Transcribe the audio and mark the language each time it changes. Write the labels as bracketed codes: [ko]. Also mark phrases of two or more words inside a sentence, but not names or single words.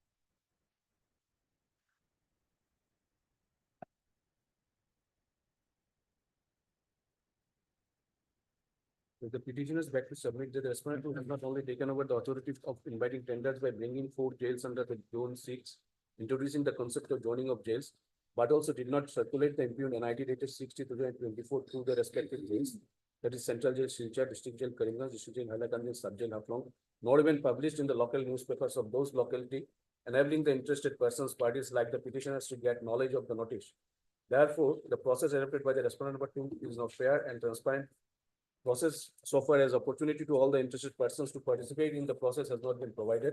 [en] The petitioners beg to submit that the respondent who has not only taken over the authority of inviting tenders by bringing 4 jails under the Zone 6, introducing the concept of zoning of jails, but also did not circulate the impugned NIT dated 60/2024 through the respective jails, that is Central Jail Silchar, District Jail Karimganj, District Jail Hailakandi, Sub Jail Haflong, not even published in the local newspapers of those locality, enabling the interested persons, parties like the petitioners to get knowledge of the notice. Therefore, the process adopted by the respondent number 2 is not fair and transparent. Process so far as opportunity to all the interested persons to participate in the process has not been provided.